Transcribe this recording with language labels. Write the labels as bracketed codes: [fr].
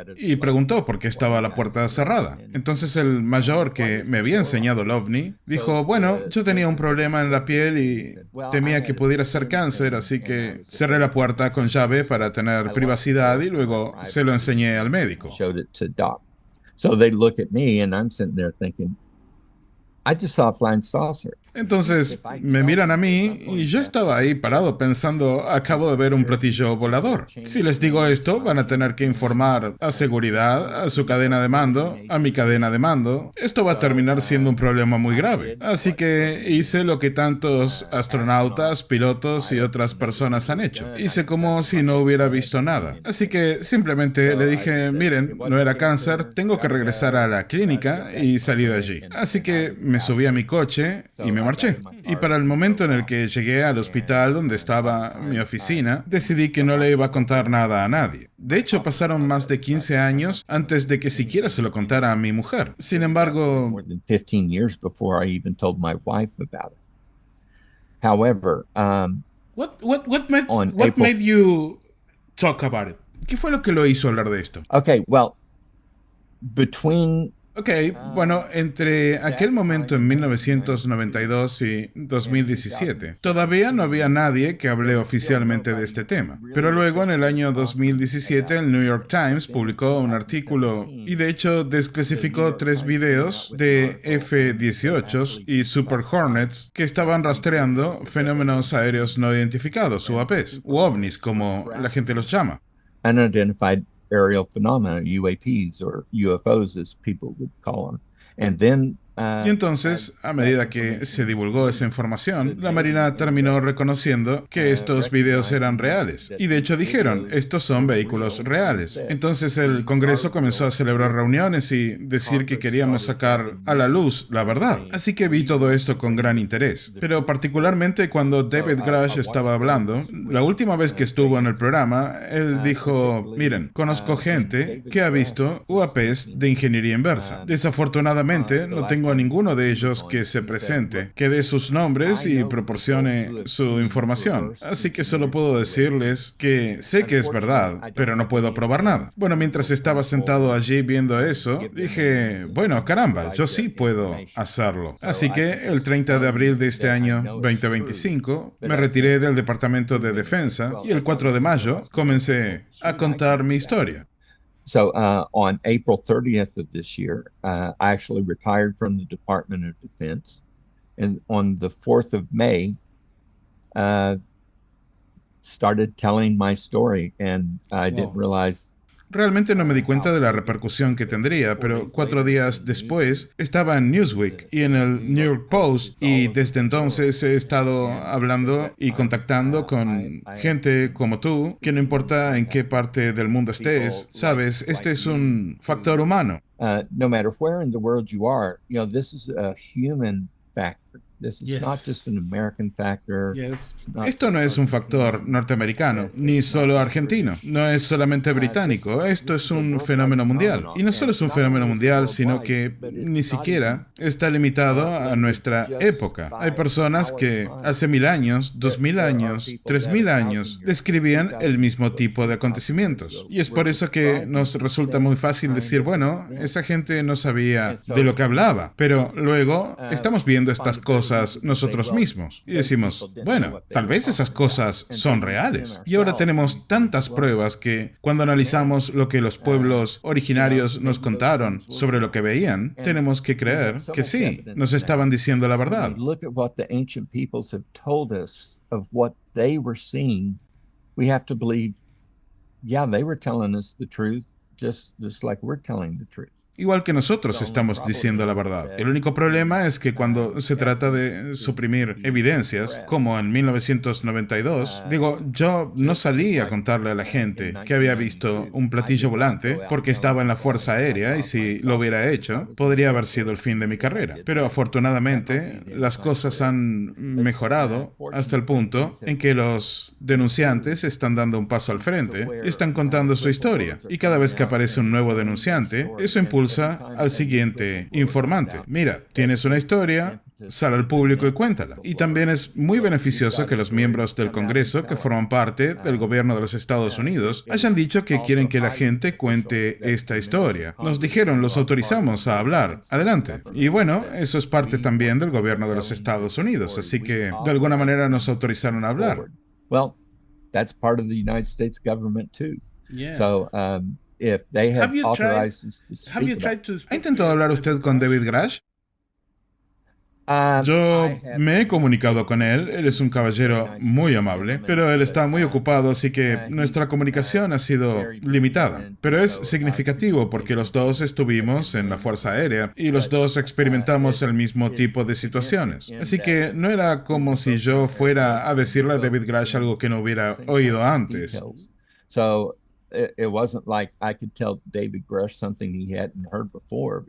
[es] Y preguntó por qué estaba la puerta cerrada. Entonces el mayor que me había enseñado el ovni dijo, bueno, yo tenía un problema en la piel y temía que pudiera ser cáncer, así que cerré la puerta con llave para tener privacidad y luego se lo enseñé al médico. [en] showed it to Doc. So they look at me and I'm sitting there thinking, I just saw a flying saucer. [es] Entonces me miran a mí y yo estaba ahí parado pensando, acabo de ver un platillo volador. Si les digo esto, van a tener que informar a seguridad, a su cadena de mando, a mi cadena de mando. Esto va a terminar siendo un problema muy grave. Así que hice lo que tantos astronautas, pilotos y otras personas han hecho. Hice como si no hubiera visto nada. Así que simplemente le dije, miren, no era cáncer, tengo que regresar a la clínica y salí de allí. Así que me subí a mi coche y me marché. Y para el momento en el que llegué al hospital donde estaba mi oficina, decidí que no le iba a contar nada a nadie. De hecho, pasaron más de 15 años antes de que siquiera se lo contara a mi mujer. Sin embargo, [en] More than 15 years before I even told my wife about it. However, what April- made you talk about it? [es] ¿Qué fue lo que lo hizo hablar de esto? [en] okay, well, between [es] Ok, bueno, entre aquel momento en 1992 y 2017, todavía no había nadie que hable oficialmente de este tema. Pero luego, en el año 2017, el New York Times publicó un artículo y de hecho desclasificó 3 videos de F-18 y Super Hornets que estaban rastreando fenómenos aéreos no identificados, UAPs, u ovnis, como la gente los llama. [en] unidentified aerial phenomena, UAPs or UFOs as people would call them. And then [es] Y entonces, a medida que se divulgó esa información, la Marina terminó reconociendo que estos videos eran reales. Y de hecho dijeron, estos son vehículos reales. Entonces el Congreso comenzó a celebrar reuniones y decir que queríamos sacar a la luz la verdad. Así que vi todo esto con gran interés. Pero particularmente cuando David Grush estaba hablando, la última vez que estuvo en el programa, él dijo, miren, conozco gente que ha visto UAPs de ingeniería inversa. Desafortunadamente, no tengo a ninguno de ellos que se presente, que dé sus nombres y proporcione su información. Así que solo puedo decirles que sé que es verdad, pero no puedo probar nada. Bueno, mientras estaba sentado allí viendo eso, dije, bueno, caramba, yo sí puedo hacerlo. Así que el 30 de abril de este año 2025, me retiré del Departamento de Defensa y el 4 de mayo comencé a contar mi historia. [en] So on April 30th of this year, I actually retired from the Department of Defense. And on the 4th of May, started telling my story. And I didn't realize. [es] Realmente no me di cuenta de la repercusión que tendría, pero 4 días después estaba en Newsweek y en el New York Post y desde entonces he estado hablando y contactando con gente como tú, que no importa en qué parte del mundo estés, sabes, este es un factor humano. [en] No matter where in the world you are, this is a human factor. This is not just an American factor. [es] Esto no es un factor norteamericano, ni solo argentino, no es solamente británico, esto es un fenómeno mundial. Y no solo es un fenómeno mundial, sino que ni siquiera está limitado a nuestra época. Hay personas que hace 1000 años, 2000 años, 3000 años describían el mismo tipo de acontecimientos. Y es por eso que nos resulta muy fácil decir, bueno, esa gente no sabía de lo que hablaba, pero luego estamos viendo estas cosas nosotros mismos y decimos, bueno, tal vez esas cosas son reales. Y ahora tenemos tantas pruebas que cuando analizamos lo que los pueblos originarios nos contaron sobre lo que veían, tenemos que creer que sí, nos estaban diciendo la verdad. [en] Look at what the ancient peoples have told us of what they were seeing. We have to believe, yeah, they were telling us the truth, just like we're telling the truth. [es] igual que nosotros estamos diciendo la verdad. El único problema es que cuando se trata de suprimir evidencias, como en 1992, yo no salí a contarle a la gente que había visto un platillo volante porque estaba en la Fuerza Aérea y si lo hubiera hecho, podría haber sido el fin de mi carrera. Pero afortunadamente, las cosas han mejorado hasta el punto en que los denunciantes están dando un paso al frente y están contando su historia. Y cada vez que aparece un nuevo denunciante, eso impulsa al siguiente informante. Mira, tienes una historia, sal al público y cuéntala. Y también es muy beneficioso que los miembros del Congreso que forman parte del gobierno de los Estados Unidos hayan dicho que quieren que la gente cuente esta historia. Nos dijeron, los autorizamos a hablar. Adelante. Y bueno, eso es parte también del gobierno de los Estados Unidos, así que de alguna manera nos autorizaron a hablar. [en] Well, that's part of the United States government too. Yeah. So, if they have Have you authorized us to Have you speak tried about to [es] ¿Ha [en] speak [es] intentado hablar usted con David Grush? Yo [en] I have- [es] me he comunicado con él, él es un caballero muy amable, pero él está muy ocupado, así que nuestra comunicación ha sido limitada. Pero es significativo porque los dos estuvimos en la Fuerza Aérea y los dos experimentamos el mismo tipo de situaciones. Así que no era como si yo fuera a decirle a David Grush algo que no hubiera oído antes. [en] details. So it wasn't like I could tell David Grush something he hadn't heard before.